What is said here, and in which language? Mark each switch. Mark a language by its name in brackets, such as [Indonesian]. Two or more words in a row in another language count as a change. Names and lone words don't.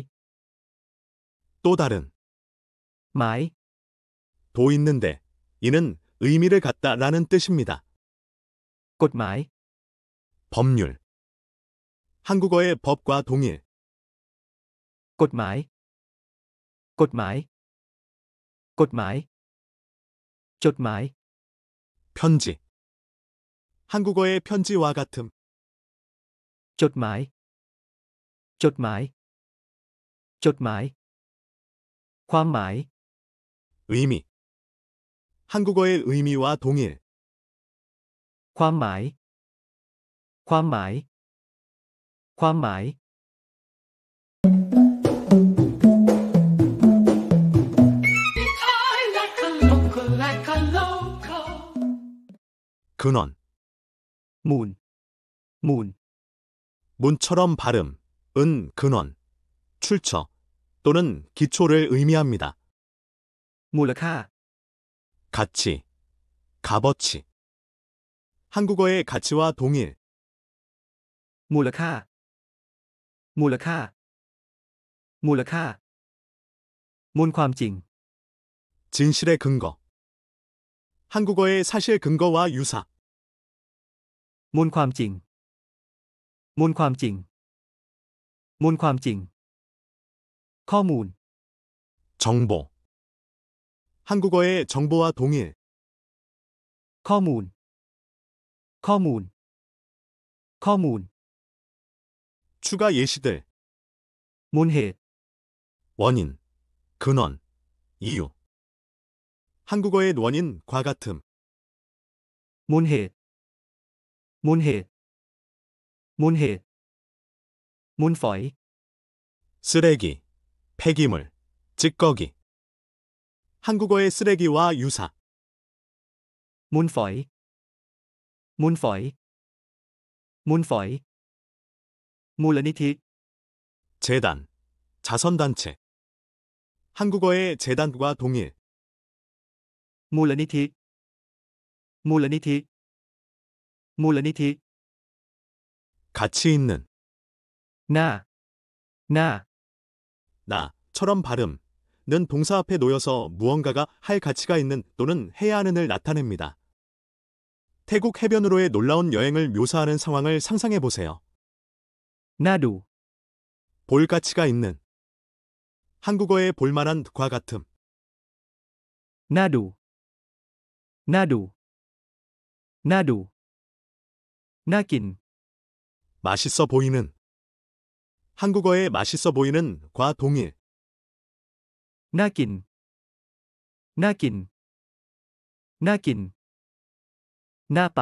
[Korean] 또 다른. [Thai] หมาย [Korean] 도 있는데, 이는 의미를 갖다라는 뜻입니다. [Thai] กฎหมาย [Korean] 법률. 한국어의 법과 동일, [Thai] กฎหมาย กฎหมาย กฎหมาย จดหมาย [Korean] 편지. 한국어의 편지와 같음, [Thai] จดหมาย จดหมาย จดหมาย ความหมาย [Korean] 의미. 한국어의 의미와 동일, [Thai] ความหมาย ความหมาย ความหมาย [English] like a local. [Korean] 근원. [Thai] มูล มูล [Korean] 문처럼 발음, 은 근원, 출처 또는 기초를 의미합니다. [Thai] มูลค่า [Korean] 가치, 값어치. 한국어의 가치와 동일, [Thai] มูลค่า มูลค่า มูลค่า มูลความจริง [Korean] 진실의 근거. 한국어의 사실 근거와 유사, [Thai] มูลความจริง มูลความจริง มูลความจริง ข้อมูล [Korean] 정보. 한국어의 정보와 동일, [Thai] ข้อมูล ข้อมูล ข้อมูล [Korean] 추가 예시들, [Thai] มูลเหตุ [Korean] 원인, 근원, 이유. 한국어의 원인과 같음, [Thai] มูลเหตุ มูลเหตุ มูลเหตุ มูลฝอย [Korean] 쓰레기, 폐기물, 찌꺼기. 한국어의 쓰레기와 유사, [Thai] มูลฝอย มูลฝอย มูลฝอย มูลนิธิ [Korean] 재단, 자선단체. 한국어의 재단과 동일, [Thai] มูลนิธิ มูลนิธิ มูลนิธิ [Korean] 가치 있는, [Thai] หน้า หน้า [Korean] 나처럼 발음, 는 동사 앞에 놓여서 무언가가 할 가치가 있는 또는 해야 하는을 나타냅니다. 태국 해변으로의 놀라운 여행을 묘사하는 상황을 상상해 보세요. [Thai] หน้าดู [Korean] 볼 가치가 있는. 한국어의 볼만한 과 같음, [Thai] หน้าดู หน้าดู หน้าดู น่ากิน [Korean] 맛있어 보이는. 한국어의 맛있어 보이는 과 동일, [Thai] น่ากิน น่ากิน น่ากิน น่าไป